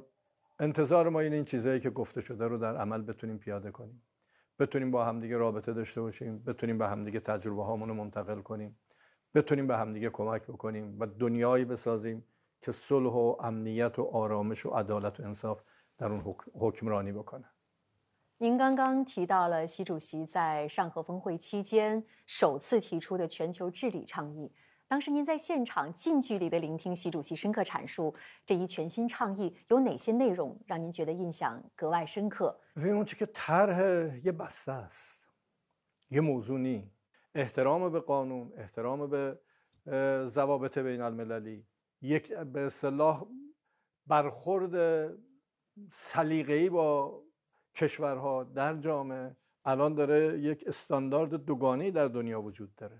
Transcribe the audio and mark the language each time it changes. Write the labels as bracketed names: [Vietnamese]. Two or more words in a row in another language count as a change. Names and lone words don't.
[Persian] انتظار ما این چیزایی که گفته شده رو در عمل بتونیم پیاده کنیم، بتونیم با همدیگه رابطه داشته باشیم، بتونیم به همدیگه تجربه هامون رو منتقل کنیم، بتونیم به همدیگه کمک بکنیم و دنیایی بسازیم که صلح و امنیت و آرامش و عدالت و انصاف در اون حکمرانی بکنه. [Chinese] 您刚刚提到了习主席在上合峰会期间首次提出的全球治理倡议。当时您在现场近距离地聆听习主席深刻阐述这一全新倡议，有哪些内容让您觉得印象格外深刻？ [Persian] اون چه که طرح یه بسته است، یه موضوع نی. احترام به قانون، احترام به ضوابط بین المللی، یک به اصطلاح برخورد سلیقه‌ای با کشورها در جامعه الان داره یک استاندارد دوگانه‌ای در دنیا وجود داره.